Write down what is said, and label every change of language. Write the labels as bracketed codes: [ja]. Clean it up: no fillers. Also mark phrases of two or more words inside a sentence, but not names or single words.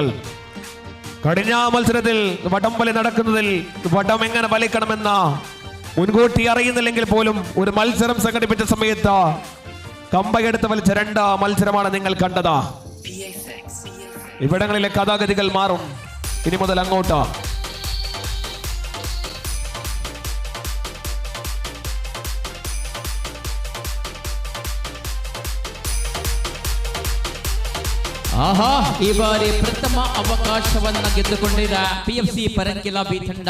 [ml] കഴിഞ്ഞ മത്സരത്തിൽ വടംവലി നടക്കുന്നതിൽ വടം എങ്ങനെ വലിക്കണമെന്ന മുൻകൂട്ടി അറിയുന്നില്ലെങ്കിൽ പോലും ഒരു മത്സരം സംഘടിപ്പിച്ച സമയത്ത് കമ്പയെടുത്ത് വലിച്ച 2 മത്സരമാണ് നിങ്ങൾ കണ്ടത്. ഇവിടങ്ങളിലെ കഥാഗതികൾ മാറും ഇനി മുതൽ അങ്ങോട്ട്. [kn] ಆಹಾ, ಈ ಬಾರಿ ಪ್ರಥಮ ಅವಕಾಶವನ್ನು ಗೆದ್ದುಕೊಂಡಿದೆ PFC ಪರಂಕಿಲ ಬಿ ತಂಡ.